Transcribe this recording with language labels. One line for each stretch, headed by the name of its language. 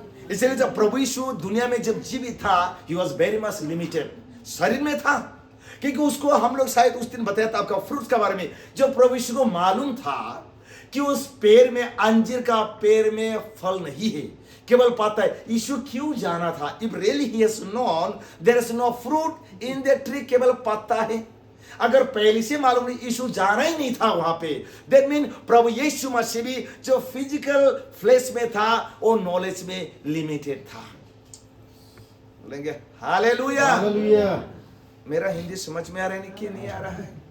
Hindi: इसलिए जब प्रभु यीशु दुनिया में जब जीवित था,
English: he was very much limited,
Hindi: शरीर में था, क्योंकि उसको हम लोग शायद उस दिन बताया था आपका फ्रूट्स के बारे में. जब प्रभु यीशु को मालूम था कि उस पेड़ में, अंजीर का पेड़ में फल नहीं है, केवल पता है. यीशु क्यों जाना था?
English: If really he has known there is no fruit in the tree,
Hindi: केवल पता है. अगर पहले से मालूम नहीं, यीशु जाना ही नहीं था वहां पे,
English: that mean
Hindi: प्रभु यीशु मसीह भी जो फिजिकल फ्लेश में था, वो नॉलेज में लिमिटेड था. बोलेंगे हालेलुया. मेरा हिंदी समझ में आ रहा है कि नहीं आ रहा है?